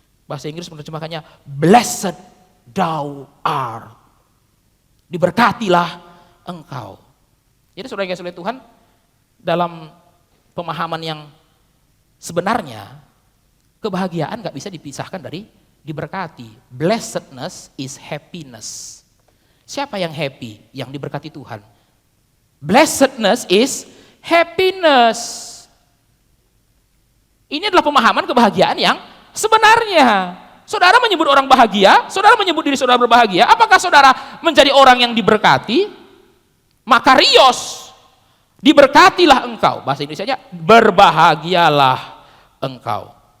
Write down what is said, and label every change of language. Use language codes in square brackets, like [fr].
[id] Bahasa Inggris menerjemahkannya [en] blessed thou art. [id] Diberkatilah engkau. Jadi saudara yang kasih oleh Tuhan, dalam pemahaman yang sebenarnya, kebahagiaan gak bisa dipisahkan dari diberkati. [en] Blessedness is happiness. [id] Siapa yang happy? Yang diberkati Tuhan. [en] Blessedness is happiness. [id] Ini adalah pemahaman kebahagiaan yang sebenarnya. Saudara menyebut orang bahagia, saudara menyebut diri saudara berbahagia, apakah saudara menjadi orang yang diberkati? Makarios. Diberkatilah engkau. Bahasa Indonesianya berbahagialah engkau.